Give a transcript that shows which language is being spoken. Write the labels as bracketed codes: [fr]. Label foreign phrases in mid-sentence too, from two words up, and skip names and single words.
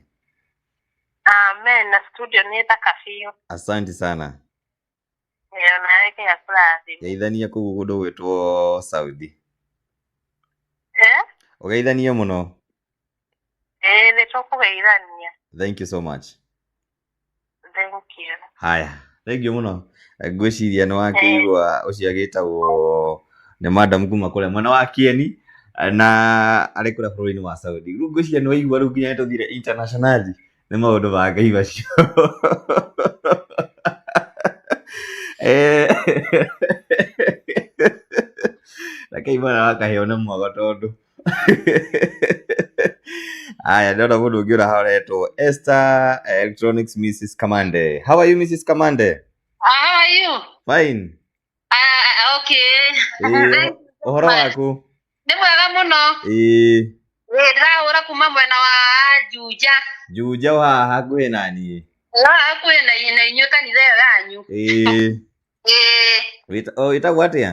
[ki] Amen. Na studio nĩ thaka biũ. [sw] Asante sana. [ki] Nawe Ngai akũrathime. Geithania kũu kũndũ gwĩtwo Saudi. Ũgeithanie mũno. Nĩtũkũgeithania. [en] Thank you so much. Thank you. Haya. Thank you muno. [ki] Ngwĩciria nĩ wakĩigua ũcio agĩtagwo nĩ madam kuma kũrĩa mwena wa Kieni na arĩ kũrĩa bũrũri-inĩ wa Saudi. Rĩu ngwĩciria nĩ waigua rĩu nginya tũthire international nĩ maũndũ ma Ngai macio. Reke imana wakaheo nĩ mwago tondũ. Aya, ndona mũndũ ũngĩ ũrahoretwo Esther Electronics Mrs. Kamande. [en] How are you, Mrs. Kamande? How are you? Fine. Okay. [ki] Ũhoro waku? Nĩ mwega mũno. Ndĩrahũra kuma mwena wa Juja. Juja wa hakuhĩ na niĩ. Hakuhĩ na inyuĩ kanitha ĩyo yanyu. Wĩtagwo atĩa?